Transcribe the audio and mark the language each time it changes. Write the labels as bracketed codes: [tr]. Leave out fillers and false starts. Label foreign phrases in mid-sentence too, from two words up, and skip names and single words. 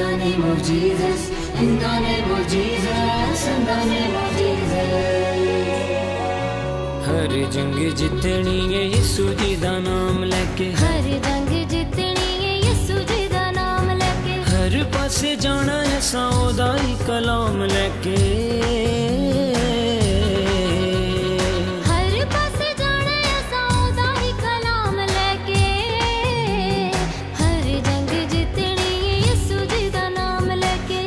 [en] name of Jesus, in the name of Jesus, in the name of Jesus. [pa] ਹਰ ਜੰਗ ਜਿੱਤਣੀ ਹੈ ਯੀਸ਼ੂ ਜੀ ਦਾ ਨਾਮ ਲੈਕੇ, ਹਰ ਜੰਗ ਜਿੱਤਣੀ ਹੈ ਯੀਸ਼ੂ ਜੀ ਦਾ ਨਾਮ ਲੈਕੇ, ਹਰ ਪਾਸੇ ਜਾਣਾ ਹੈ ਸੌਦਾ ਹੀ ਕਲਾਮ ਲੈਕੇ, ਹਰ ਪਾਸੇ ਜਾਣਾ ਹੈ ਸੌਦਾ ਹੀ ਕਲਾਮ ਲੈਕੇ, ਹਰ ਜੰਗ ਜਿੱਤਣੀ ਹੈ ਯੀਸ਼ੂ ਜੀ ਦਾ ਨਾਮ ਲੈਕੇ,